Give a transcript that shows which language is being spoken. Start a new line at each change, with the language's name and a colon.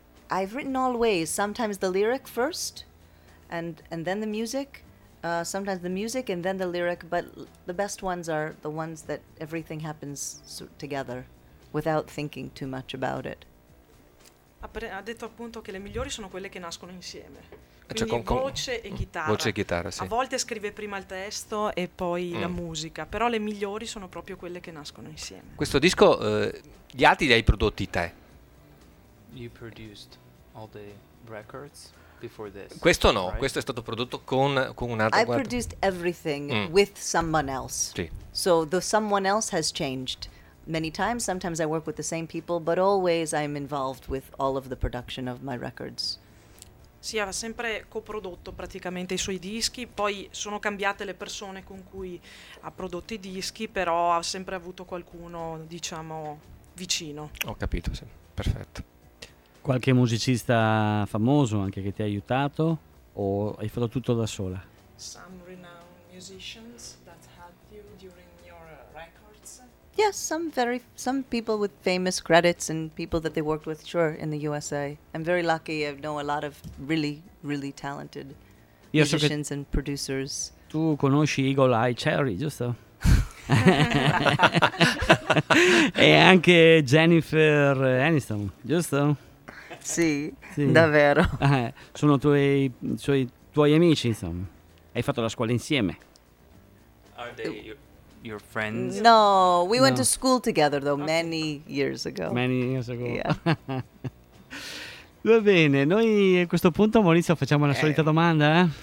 English: I've written always, sometimes the lyric first and then the music. Sometimes the music and then the lyric, but the best ones are the ones that everything happens together without thinking too much about it.
Italian: Ha detto appunto che le migliori sono quelle che nascono insieme. Quindi con voce e chitarra. Voce e chitarra, sì. A volte scrive prima il testo e poi la musica, però le migliori sono proprio quelle che nascono insieme. Questo disco, gli altri li hai prodotti te?
English: You produced all the records before this.
Italian: Questo no, right? Questo è stato prodotto con un altro.
English: I produced everything with someone else.
Italian: Sì.
English: So the someone else has changed many times. Sometimes I work with the same people, but always I'm involved with all of the production of my records.
Italian: Sì, ha sempre coprodotto praticamente i suoi dischi, poi sono cambiate le persone con cui ha prodotto i dischi, però ha sempre avuto qualcuno, diciamo, vicino. Ho capito, sì. Perfetto. Qualche musicista famoso anche che ti ha aiutato o hai fatto tutto da sola?
English: Some renowned musicians that helped you during your records? Yes, some people with famous credits and people that they worked with, sure, in the USA. I'm very lucky, I know a lot of really, really talented musicians and producers.
Italian: Tu conosci Eagle Eye Cherry, giusto? E anche Jennifer Aniston, giusto? Sì, sì, davvero. Sono tuoi amici, insomma. Hai fatto la scuola insieme.
English: Are they your friends? No, we went to school together, though, many years ago. Many years ago.
Italian: Yeah. Va bene, noi a questo punto, Maurizio, facciamo la solita domanda.